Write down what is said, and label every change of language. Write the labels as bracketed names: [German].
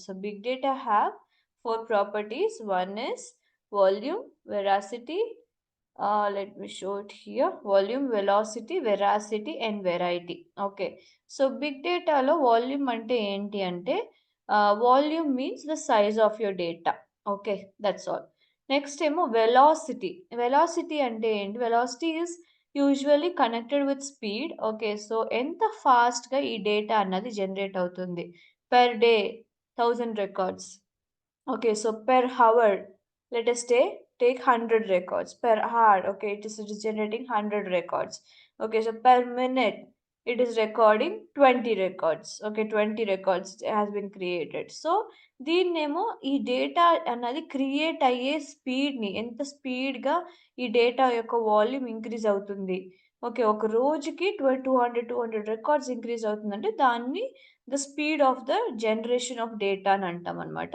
[English] So big data have 4 properties. One is volume, veracity, let me show it here. Volume, velocity, veracity and variety. Okay. So big data లో volume [Telugu] అంటే ఏంటి అంటే [English] volume means the size of your data. Okay. That's all. Next ఏమో velocity. Velocity [Telugu] అంటే ఏంటి? [English] Velocity is usually connected with speed. Okay. [Telugu] So ఎంత ఫాస్ట్‌గా ఈ డేటా అన్నది జనరేట్ అవుతుంది. [English] Per day 1000 records. Okay, so per hour, let us take 100 records per hour. Okay, it is generating 100 records. Okay, so per minute, it is recording 20 records. Okay, 20 records has been created. [Telugu] So దీన్నేమో ఈ data అన్నది create అయ్యే స్పీడ్‌ని ఎంత స్పీడ్‌గా ఈ data యొక్క volume increase అవుతుంది. Okay. ఒక రోజుకి 200 రికార్డ్స్ ఇంక్రీజ్ అవుతుందంటే దాన్ని [English] the speed of the generation of data [Telugu] అని అంటామనమాట.